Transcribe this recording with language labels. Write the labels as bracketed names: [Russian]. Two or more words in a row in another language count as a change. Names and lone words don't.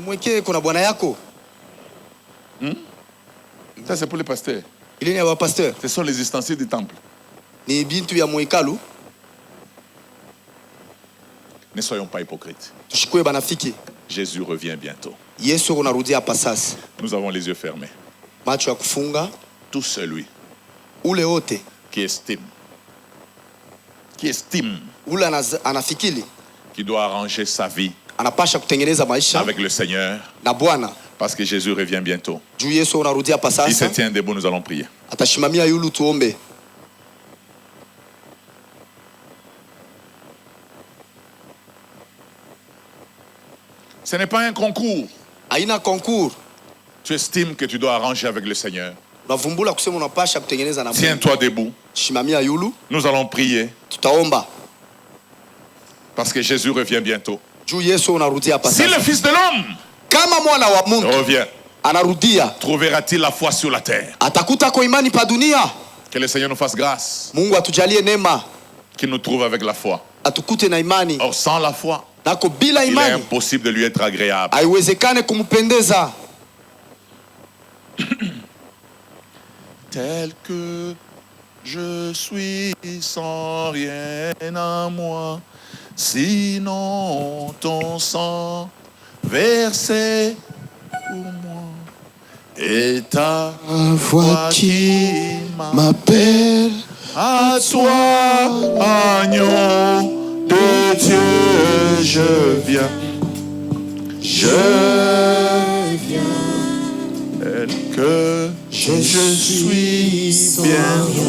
[French] Ça c'est pour les pasteurs. Ce sont les ustensiles du temple. Ne soyons pas hypocrites. Jésus revient bientôt. Nous avons les yeux fermés. [Swahili] macho ya kufunga, [French] tout celui [Swahili] ule wote [French] qui estime [Swahili] ule anafikiri [French] qui doit arranger sa vie [Swahili] anapasha kutengeneza maisha [French] avec le Seigneur, [Swahili] na Bwana, [French] parce que Jésus revient bientôt. [Swahili] juu Yesu unarudia pa sasa. [French] Il se tient debout, nous allons prier. [Swahili] Atashimamia yulu, tuombe. [French] Ce n'est pas un concours. [Swahili] Haina concours. [French] Tu estimes que tu dois arranger avec le Seigneur. [Swahili] Unavumbula kusema unapasha kutengeneza na Mungu. [French] Tiens-toi debout. [Swahili] Shimamia yulu. [French] Nous allons prier. [Swahili] Tutaomba. [French] Parce que Jésus revient bientôt. [Swahili] Juu Yesu unarudia pa sasa. [French] Si le Fils de l'homme [Swahili] kama mwana wa Mungu [French] revient, [Swahili] anarudia, [French] trouvera-t-il la foi sur la terre? [Swahili] Atakuta kwa imani pa dunia. [French] Que le Seigneur nous fasse grâce. [Swahili] Mungu atujalie neema. [French] Qu'il nous trouve avec la foi. [Swahili] Atukute na imani. [French] Or sans la foi, [Swahili] nako bila imani, [French] il est impossible de lui être agréable. [Swahili] Haiwezekane kumpendeza. [French] Tel que je suis sans rien en moi, sinon ton sang versé pour moi, et ta voix qui m'appelle à toi, agneau de Dieu, je viens, tel que je suis bien